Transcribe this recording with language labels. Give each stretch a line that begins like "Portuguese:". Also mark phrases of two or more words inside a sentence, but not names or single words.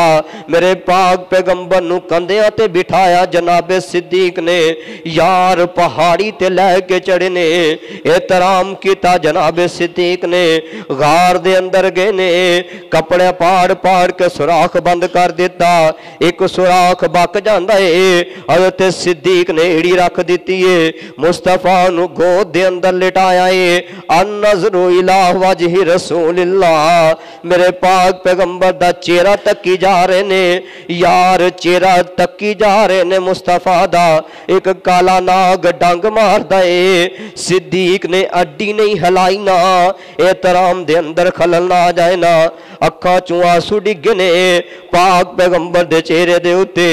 Punjabi: میرے پاک پیغمبر نوں کندھیاں تے بٹھایا جنابِ صدیق نے یار پہاڑی تے لیکے چڑھے نے احترام کیا. جنابِ صدیق نے غار دے اندر گئے نے کپڑے پاڑ پاڑ کے سوراخ بند کر دتا. ایک سوراخ بک جاتا ہے حضرت صدیق نے ایڑی رکھ دی ہے مصطفیٰ نوں گود دے اندر لٹایا ہے.
Arabic: النظر إلى وجه رسول الله
Punjabi: میرے پاک پیغمبر دا چہرہ تکی جا رہے نے یار چہرہ تکی جا رہے نے مصطفیٰ دا. ایک کالا ناگ ڈنگ ماردا ہے صدیق نے اڈی نہیں ہلائی نہ احترام دے اندر خلل نہ آ جائے نہ اکھا چوں آنسو ڈگے نے پاک پیغمبر دے چہرے دے اتے.